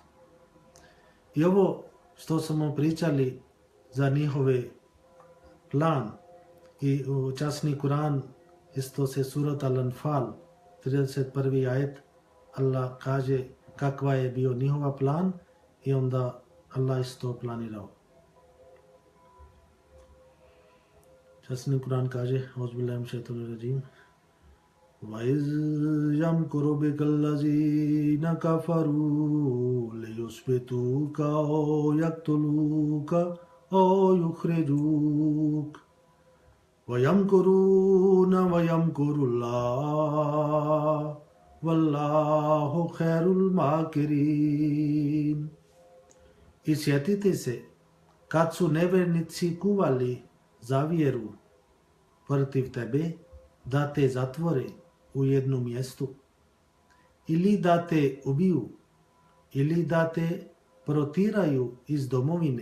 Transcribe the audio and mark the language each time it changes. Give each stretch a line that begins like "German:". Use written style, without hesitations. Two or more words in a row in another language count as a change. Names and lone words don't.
Bosnian: I ovo što smo pričali za njihove plan i u časni Kur'an, isto se surat Al-Anfal 31. ajet, Allah kaže kakva je bio njihova plan i onda Allah isto planirao. Časni Kur'an kaže:
Arabic: أعوذ بالله من الشيطان الرجيم. وَإِذْ يَمْكُرُ بِكَ الَّذِينَ كَفَرُوا لِيُثْبِتُوكَ أَوْ يَقْتُلُوكَ أَوْ يُخْرِجُوكَ وَيَمْكُرُونَ وَيَمْكُرُ اللَّهُ وَاللَّهُ خَيْرُ الْمَاكِرِينَ.
Bosnian: I sjetite se kad su nevernici kuvali za vjeru protiv tebe da te zatvore u jednom mjestu, ili da te ubiju, ili da te protiraju iz domovine.